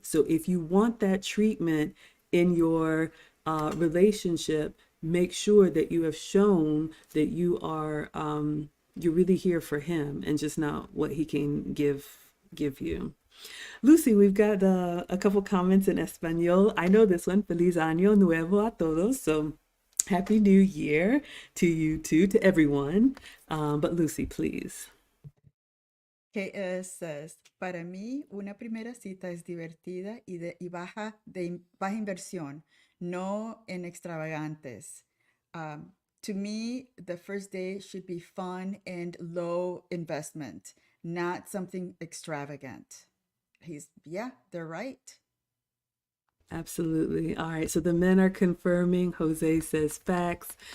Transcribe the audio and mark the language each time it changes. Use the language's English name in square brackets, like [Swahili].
[English] So if you want that treatment in your relationship, make sure that you have shown that you're really here for him and just not what he can give you. Lucy, we've got a couple comments in Espanol. I know this one. [Spanish] Feliz año nuevo a todos. [English] So happy New Year to you too, to everyone. But Lucy, please. [Spanish] Says, para mí, una primera cita es divertida y baja inversión, no en extravagantes. [English] Um, to me, the first day should be fun and low investment, not something extravagant. Yeah, they're right. Absolutely. All right. So the men are confirming. Jose says facts.